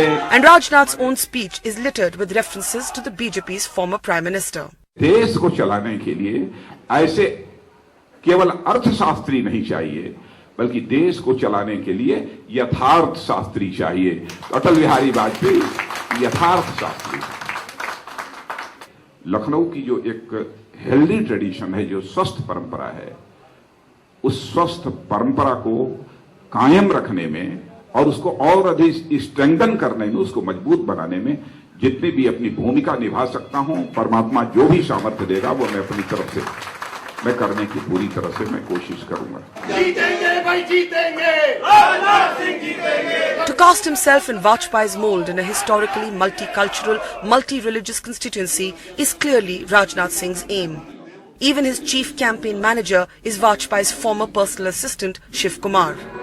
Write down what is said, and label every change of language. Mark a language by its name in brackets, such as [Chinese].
[English] And Rajnath's own speech is littered with references to the BJP's former Prime Minister. [Hindi] देश को चलाने के लिए ऐसे केवल अर्थशास्त्री नहीं चाहिए, बल्कि देश को चलाने के लिए यथार्थ शास्त्री चाहिए। अटल बिहारी वाजपेयी यथार्थ शास्त्री। लखनऊ की जो एक [English] healthy tradition [Hindi] है, जो स्वस्थ परंपरा है, उस स्वस्थ परंपरा को कायम रखने में और उसको और अधिक स्ट्रेंथन करने में, उसको मजबूत बनाने में जितनी भी अपनी भूमिका निभा सकता हूं, परमात्मा जो भी सामर्थ्य देगा वो मैं अपनी तरफ से मैं करने की पूरी तरह से मैं कोशिश करूंगा। जीतेंगे भाई जीतेंगे, राजनाथ सिंह जीतेंगे। [English] To cast himself in Vajpayee's mold in a historically multicultural, multi-religious constituency is clearly Rajnath Singh's aim. Even his chief campaign manager is Vajpayee's former personal assistant, Shiv Kumar.